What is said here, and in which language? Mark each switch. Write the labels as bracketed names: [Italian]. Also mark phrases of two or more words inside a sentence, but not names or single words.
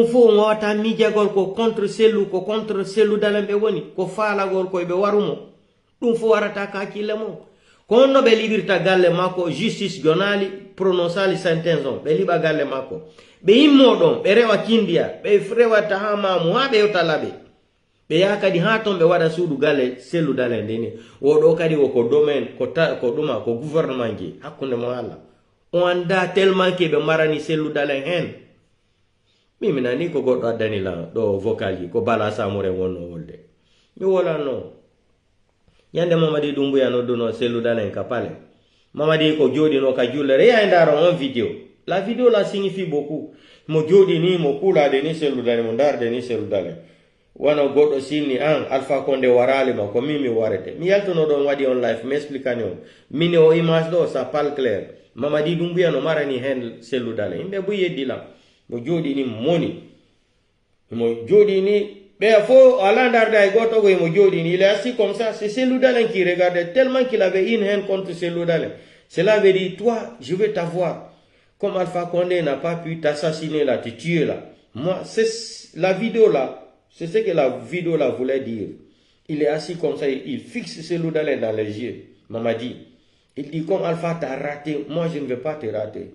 [Fula] fo on wawata miijagol ko contre Cellou Dalein ɓe woni ko faalagol koye ɓe warumo ɗum fo warata ka hakkille mum ko honno ɓe liɓirta galle makko justice jonali prononcali sentence on ɓe liɓa galle makko ɓe yimmo ɗon ɓe rewa kindiya ɓe rewata ha mamu ha ɓe yewta laɓe ɓe yaha kadi ha ton ɓe waɗa suudu galle Cellou Dalein ndeni oɗo kadi woko domaine ko ɗuma ko gouvernement ji hakkunde mo Allah o anda tellement ke ɓe marani Cellou Dalein hen mi nani ko goɗɗo addanila ɗo vocal ji ko Bala Samore wonno wolde mi wolano yande Mamadi Doumbouya nodduno Cellou Dalein ka pale Mamadi ko joɗino ka jullere ya ndaro on vidéo la [French] vidéo la signifie beaucoup [Fula] mo joɗi ni mo kulade ni Cellou Dalein mo darde ni Cellou Dalein wano goɗɗo sinni an Alpha Condé waralima ko min mi warete mi yaltuno ɗon waɗi on live mi expliquani on mini o image ɗo [French] ça parle clair [Fula] Mamadi Doumbouya no marani hen Cellou Dalein yimɓe bo yeddilam mo joɗi ni mo joɗi ni ɓe fo ala darde ay goto go mo joɗi ni [French] il est assis comme ça c'est Cellou Dalein qui regardait tellement qu'il avait une haine contre Cellou Dalein cela veut dire toi je vais t'avoir comme Alpha Condé n'a pas pu t'assassiner là te tuer là moi c'est la vidéo là c'est ce que la vidéo là voulait dire il est assis comme ça il fixe Cellou Dalein dans les yeux Mamadi il dit comme Alpha t'a raté moi je ne vais pas te rater.